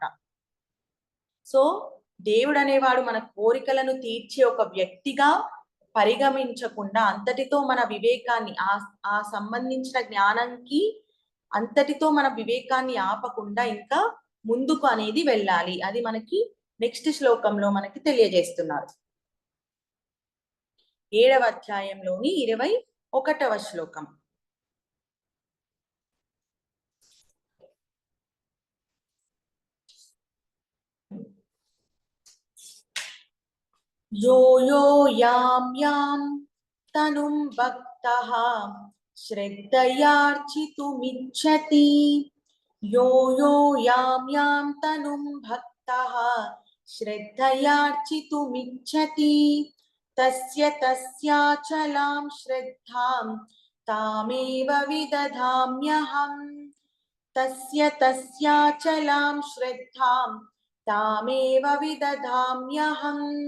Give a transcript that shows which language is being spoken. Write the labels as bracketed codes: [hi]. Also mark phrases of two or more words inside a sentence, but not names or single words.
[te] సో దేవుడు అనేవాడు మన కోరికలను తీర్చే ఒక వ్యక్తిగా పరిగమించకుండా అంతటితో మన వివేకాన్ని ఆ సంబంధించిన జ్ఞానానికి అంతటితో మన వివేకాన్ని ఆపకుండా ఇంకా ముందుకు అనేది వెళ్ళాలి. అది మనకి నెక్స్ట్ శ్లోకంలో మనకి తెలియజేస్తున్నారు. 7వ అధ్యాయంలోని 21వ శ్లోకం. [sa] यो यो यां यां तनुं भक्तः श्रद्धयार्चितुमिच्छति यो यो यां यां तनुं भक्तः श्रद्धयार्चितुमिच्छति तस्य तस्याचलां श्रद्धां तामेव विदधाम्यहम् तस्य तस्याचलां श्रद्धां तामेव विदधाम्यहम्.